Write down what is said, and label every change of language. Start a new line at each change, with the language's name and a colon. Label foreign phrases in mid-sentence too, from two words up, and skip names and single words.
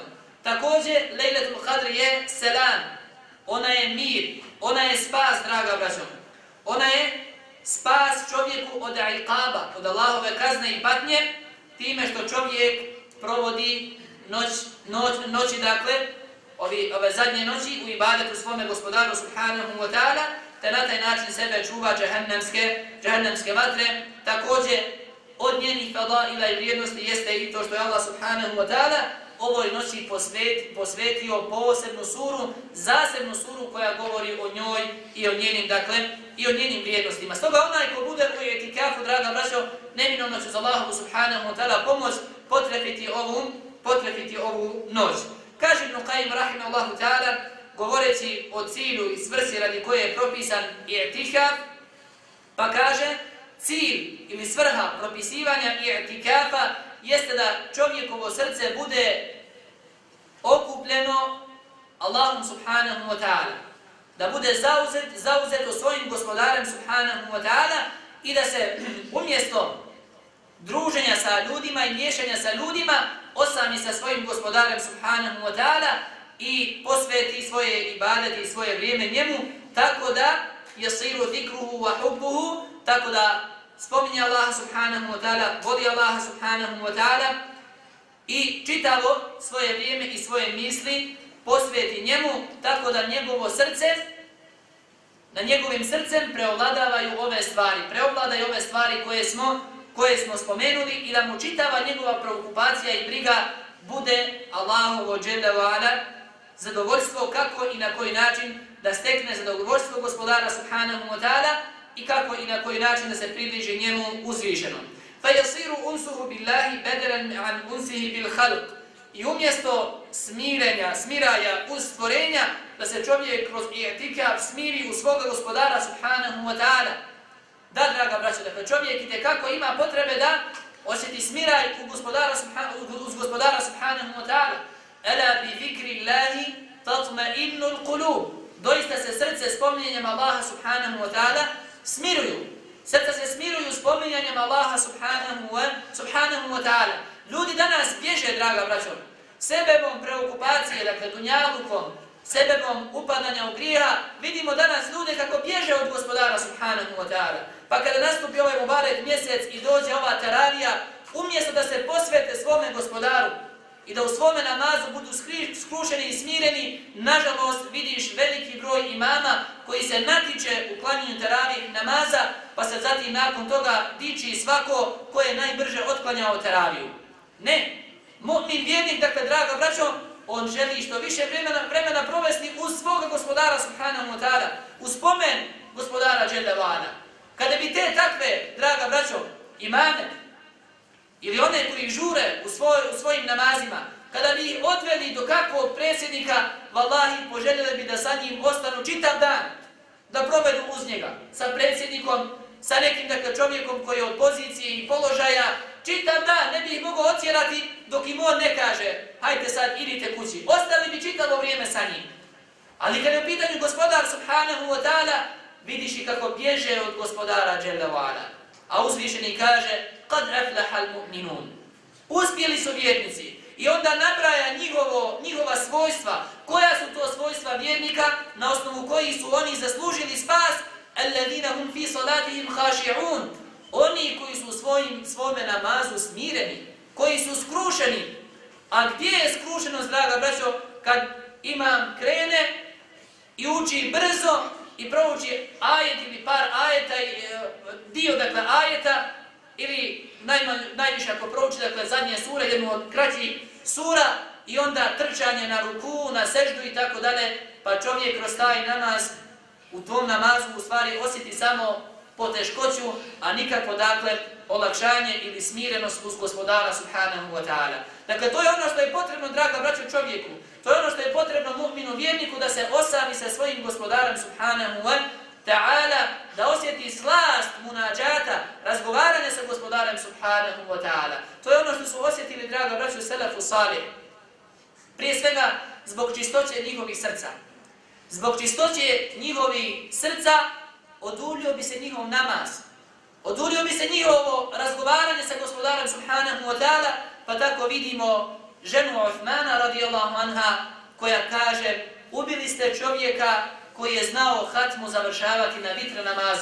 Bosnian: Također, Lejletul Qadr je selam, ona je mir, ona je spas, draga braćo. Ona je spas čovjeku od iqaba, od Allahove kazne i patnje, time što čovjek provodi noći, dakle, ove zadnje noći u ibadetu svome gospodaru
Arabic: سبحانه وتعالى,
Bosnian: te na taj način sebe čuva džehennemske vatre. Također, od njenih fadaila i vrijednosti jeste i to što je Allah
Arabic: سبحانه وتعالى
Bosnian: ovoj noći posvetio posebnu suru, zasebnu suru koja govori o njoj i o njenim vrijednostima. Stoga onaj ko bude u i'tikafu, draga braćo, neminovno će za Allahu
Arabic: سبحانه وتعالى
Bosnian: pomoć potrefiti ovu noć. Kaže Ibn Qayyim
Arabic: رحمه الله تعالى,
Bosnian: govoreći o cilju i svrsi radi koje je propisan i'tikaf, pa kaže: cilj ili svrha propisivanja i'tikafa jeste da čovjekovo srce bude okupljeno Allahom
Arabic: سبحانه وتعالى,
Bosnian: da bude zauzeto svojim gospodarem
Arabic: سبحانه وتعالى
Bosnian: i da se umjesto druženja sa ljudima i miješanja sa ljudima osami sa svojim gospodarem
Arabic: سبحانه وتعالى
Bosnian: i posveti svoje ibadete i svoje vrijeme njemu, tako da
Arabic: يصير ذكره وحبه,
Bosnian: tako da spominje Allaha
Arabic: سبحانه وتعالى,
Bosnian: voli Allaha
Arabic: سبحانه وتعالى
Bosnian: i čitavo svoje vrijeme i svoje misli posveti njemu, tako da njegovo srce, na njegovim srcem preovladavaju ove stvari koje smo spomenuli i da mu čitava njegova preokupacija i briga bude Allahovo
Arabic: جل وعلا
Bosnian: zadovoljstvo, kako i na koji način da stekne zadovoljstvo gospodara
Arabic: سبحانه وتعالى
Bosnian: i kako i na koji način da se približi njemu uzvišenom.
Arabic: فَيَصِيرُ أُنْسُهُ بِاللَّهِ بَدَلًا عَنْ أُنْسِهِ بِالْخَلْقِ.
Bosnian: I umjesto smiraja uz stvorenja, da se čovjek kroz i'tikaf smiri u svoga gospodara
Arabic: سبحانه وتعالى.
Bosnian: Da, draga braćo, dakle čovjek itekako ima potrebe da osjeti smiraj uz gospodara
Arabic: سبحانه وتعالى. ألا بذكر الله تطمئن القلوب.
Bosnian: Doista se srce spominjanjem Allaha
Arabic: سبحانه وتعالى
Bosnian: smiruju. Srca se smiruju spominjanjem Allaha
Arabic: سبحانه وتعالى.
Bosnian: Ljudi danas bježe, draga braćo, sebebom preokupacije, dakle dunjalukom, sebebom upadanja u grijeha. Vidimo danas ljude kako bježe od gospodara
Arabic: سبحانه وتعالى.
Bosnian: Pa kada nastupi ovaj mubarek mjesec i dođe ova taravija, umjesto da se posvete svome gospodaru i da u svome namazu budu skrušeni i smireni, nažalost vidiš veliki broj imama koji se natiče u klanjanju taravih namaza, pa se zatim nakon toga diči svako ko je najbrže otklanjao taraviju. Ne, mu'min vjernik, dakle draga braćo, on želi što više vremena provesti uz svoga gospodara
Arabic: سبحانه وتعالى,
Bosnian: uz spomen gospodara
Arabic: جل وعلا.
Bosnian: Kada bi te takve, draga braćo, imame ili one koji žure u svojim namazima, kada bi ih odveli do kakvog predsjednika, vallahi poželjeli bi da sa njim ostanu čitav dan, da provedu uz njega, sa predsjednikom, sa nekim dakle čovjekom koji je od pozicije i položaja, čitav dan ne bi ih mogao otjerati dok im on ne kaže hajte sad idite kući. Ostali bi čitavo vrijeme sa njim. Ali kada je u pitanju gospodar
Arabic: سبحانه وتعالى,
Bosnian: vidiš i kako bježe od gospodara
Arabic: جل وعلا.
Bosnian: A uzvišeni kaže
Arabic: قد أفلح المؤمنون.
Bosnian: Uspjeli su vjernici. I onda nabraja njihova svojstva. Koja su to svojstva vjernika na osnovu kojih su oni zaslužili spas?
Arabic: الذين هم في صلاتهم خاشعون.
Bosnian: Oni koji su u svome namazu smireni, koji su skrušeni. A gdje je skrušenost, draga braćo, kad imam krene i uči brzo i prouči ajet ili par ajeta, dio dakle ajeta, ili najviše ako prouči dakle zadnje sure, jednu od kraćih sura, i onda trčanje na ruku, na seždu i tako dalje, pa čovjek kroz taj namaz, u tom namazu u stvari osjeti samo poteškoću, a nikako dakle olakšanje ili smirenost uz gospodara
Arabic: سبحانه وتعالى.
Bosnian: Dakle, to je ono što je potrebno, draga braćo, čovjeku. To je ono što je potrebno mu'minu vjerniku, da se osami sa svojim gospodarom
Arabic: سبحانه وتعالى,
Bosnian: da osjeti slast munađata, razgovaranja sa gospodarem
Arabic: سبحانه وتعالى.
Bosnian: To je ono što su osjetili, draga braćo,
Arabic: السلف الصالح.
Bosnian: Prije svega, zbog čistoće njihovih srca. Zbog čistoće njihovih srca oduljio bi se njihov namaz. Oduljio bi se njihovo razgovaranje sa gospodarem
Arabic: سبحانه وتعالى,
Bosnian: pa tako vidimo ženu Uthmana
Arabic: رضي الله عنها
Bosnian: koja kaže ubili ste čovjeka koji je znao hatmu završavati na vitr namazu.